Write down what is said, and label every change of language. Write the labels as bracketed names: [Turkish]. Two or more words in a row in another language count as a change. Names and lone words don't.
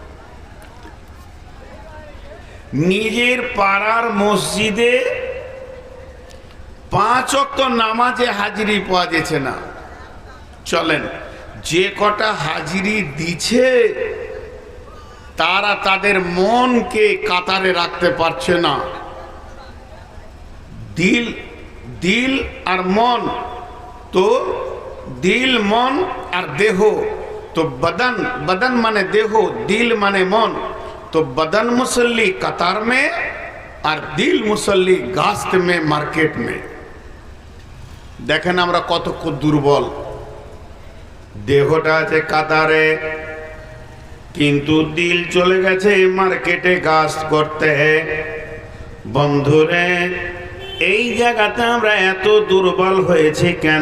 [Bangla] নিজের পাড়ার মসজিদে 5 ওয়াক্ত নামাজে হাজিরি পাওয়া যেছে না, চলেন, যে কটা হাজিরি দিছে তারা তাদের মনকে কাতারে রাখতে পারছে না। দিল দিল আর মন, তো দিল মন আর দেহ, [Hindi] তো बदन, [Bangla] বদন মানে দেহ, দিল মানে মন, [Hindi] तो बदन मुसल्ली कतार में और दिल मुसल्ली गास्त में, मार्केट में। [Bangla] देखें আমরা কত দুর্বল। দেহটা আছে কাতারে, কিন্তু দিল চলে গেছে মার্কেটে গাস্ত করতে। বন্ধুরে, এই জায়গাতে আমরা এত দুর্বল হয়েছি কেন?